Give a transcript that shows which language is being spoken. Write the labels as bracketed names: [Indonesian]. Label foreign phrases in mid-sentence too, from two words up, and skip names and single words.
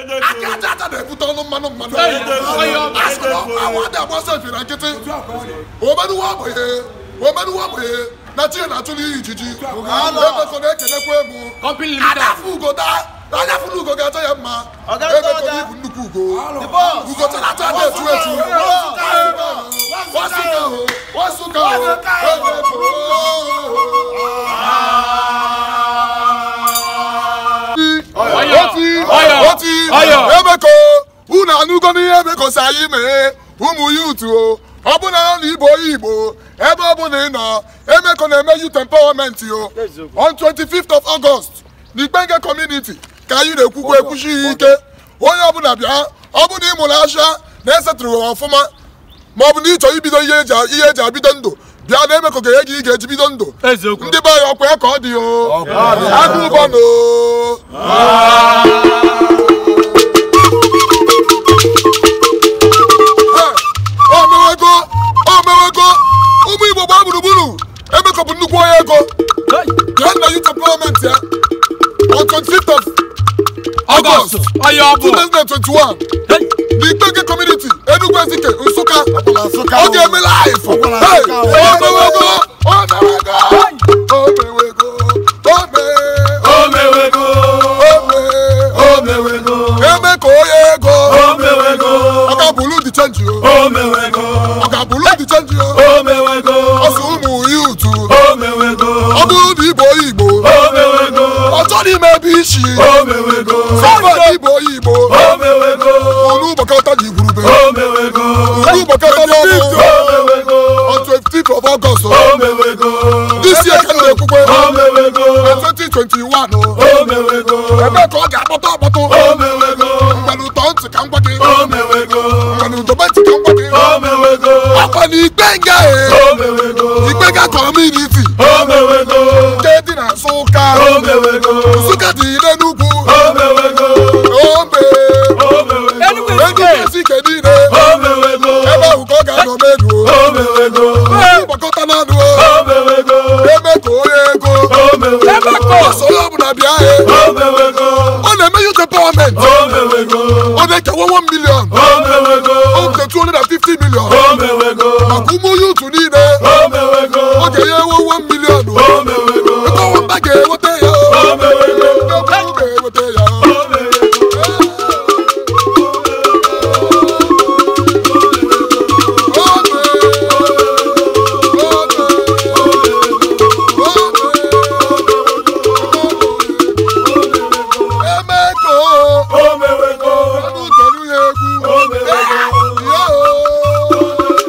[Igbo] Aka aja aja na-ebute ọnụ mmanụ mmanụ. Hey! Ọ ya ọ bụ. Asị na ọ bụ awa dị agba ọsọ efe na nkịtị. Omenuwa bụ ihe. Omenuwa bụ ihe. Na chi ya na-achụ n'ihi ijiji. Ọga ndị ọga. Emeko na-ekenekwa emu. Company Limited. Ada afọ ugo daa. Anya afọ ugo ga-achọ ya mma. Ọga ndị Emeko ọga. n'ibu nnukwu ugo. [English] The boss. [Igbo] Ugo chara acha na-etu etu. [English] The boss. [Igbo] Wasuka ahụ. Wasuka ahụ. Emeko. Ọya. Oti. Ọya. Oti. Ọya. Emeko. Unu anụgo n'ihe Emeko si anyị mee. Ụmụ youth o. Ọ bụ na na Igbo onye Igbo. Ebe ọ bụ na ị nọ. Emeko na-eme [English] youth empowerment [Igbo] o. [English] On twenty-fifth of August. [Igbo] N'Ikpenge community. Ka anyị na-ekwukwa ekwuchi ike. Onye ọbụla bịa. Ọ bụ na ị mụrụ asha na-esetụrụ ọfụma. Ma ọ bụ na ị chọrọ ibido ihe eji a-, ihe eji abido ndụ. Bịa na Emeko ga-enye gị ị ga-eji bido ndụ. Eziokwu. Ndị be anyị ọkwa ya ka ọ dị o. Ọ bụ ya. Agụ ụbọ nọ. Hey! O mewego! O mewego! Ụmụ Igbo gbaa gburugburu. Emeko bụ nnukwu onye ego. Hey! Bịa na [English] youth empowerment [Igbo] ya. [English] On twenty-fifth of August. August. [Igbo] Ọ ya ọ bụ. [English] Two thousand and twenty-one. [Igbo] Hey! N'Ikpenge community, Enugu Ezike, Nsụka. Ọ bụ na Nsụka Ọ o. ga-eme live. Ọ bụ na Hey! Nsụka o. O mewego! O mewego! Hey! O mewego! O me-, O mewego! o me-, O mewego! Emeko onye ego. O mewego! Ọ ga bulu [English] the change [Igbo] o. O mewego! Ọ ga bulu [English] the change [Igbo] o. O mewego! Ọ sị ụmụ youth. O mewego! Ọ bụrụ na Igbo Igbo. O mewego! Ọ chọrọ ime ebe isi. O mewego! Sọfọ Igbo Igbo. O mewego! Unu gbakọta ji igurube. O mewego! Unu gbakọta n'ọnụ. O mewego! [English] On twenty-fifth of August. [Igbo] O mewego! [English] This year [Igbo] ka m na-ekwukwe. O mewego! Na twenty twenty-one o. O mewego! Ebe ka ọ ga-akpọta ọkpọtụ. O mewego! Mgbanụ tọọ ntị ka m gwa gị. O mewego! Mgbanụ dobe ntị ka m gwa gị. O mewego! Ọkwa na Ikpenga e. O mewego! Ikpenga community. O mewego! Nke dị na Nsụka. O mewego! Nsụka dị n'Enugu. O mewego! O me-, O mewego! Enugu Ezike niile. O mewego! Ebe ahụ ka ọ ga-anọ medu o. O mewego! Unu gbakọta n'ọnụ o. O mewego! Emeko onye ego. O mewego! Ọ sị onye ọbụla bịa e. O mewego! Ọ na-eme [English] youth empowerment. [Igbo] O mewego! Ọ na-ekewa one million. O mewego! O nke two hundred and fifty million. O mewego! Maka ụmụ youth niile. O mewego! Ọ ga-enye ewe one million o. O mewego! Ebe ọwa mba ga-eweta ya o. O mewego! Ebe ọwa ga-eweta ya o. O mewego! O me-, o me-, o me-, o me-, Emeko. O mewego! Ọnụ tolu ya egwu. O mewego! Ya o.